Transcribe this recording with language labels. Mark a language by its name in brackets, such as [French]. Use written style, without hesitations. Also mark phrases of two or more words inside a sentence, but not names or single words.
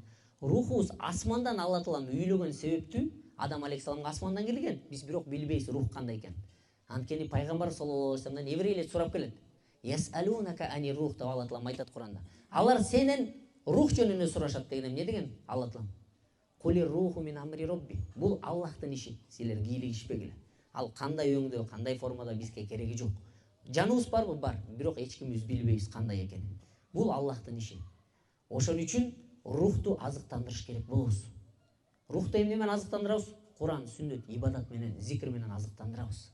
[Kyrgyz] Рухубуз асмандан Алла Таалам үйлөгөн себептүү Адам алейхисаламга асмандан келген. Биз бирок билбейбиз рух кандай экен. Анткени пайгамбар [Arabic] صلى الله عليه وسلم [Kyrgyz] еврейлер сурап келет. [Arabic] يسألونك عن الروح [Kyrgyz] деп Алла Таалам айтат Куранда. Алар сенен рух жөнүндө сурашат деген эмне деген Алла Таалам? [Arabic] قل الروح من أمر ربي. [Kyrgyz] Бул Аллахтын иши. Силер кийлигишпегиле. Ал кандай өңдө, кандай формада бизге кереги жок. Жаныбыз барбы? Бар. Бирок эч кимибиз билбейбиз кандай экенин. Бул Аллахтын иши. Ошон үчүн рухту азыктандырыш керек болобуз. Рухту эмне менен азыктандырабыз? Куран, сүннөт, ибадат менен, зикр менен азыктандырабыз.